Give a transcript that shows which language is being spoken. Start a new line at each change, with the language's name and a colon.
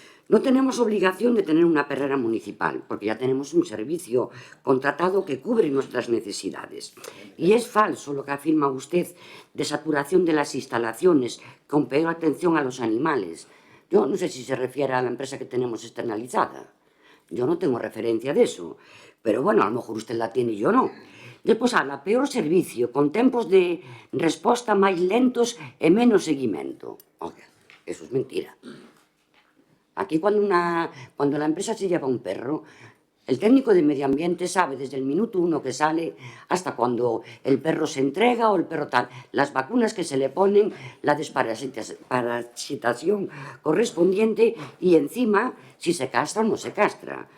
Spanish: No tenemos obligación de tener una perrera municipal, porque ya tenemos un servicio contratado que cubre nuestras necesidades. Y es falso lo que afirma usted de saturación de las instalaciones, con peor atención a los animales. Yo no sé si se refiere a la empresa que tenemos externalizada. Yo no tengo referencia de eso. Pero bueno, a lo mejor usted la tiene y yo no.
Galician: Despois habla, peor servicio, con tempos de resposta máis lentos e menos seguimento.
Spanish: Oiga, eso es mentira. Aquí cuando la empresa se lleva un perro, El técnico de medio ambiente sabe desde el minuto 1 que sale hasta cuando el perro se entrega o el perro tal, las vacunas que se le ponen, la desparasitación correspondiente y encima si se castra o no se castra.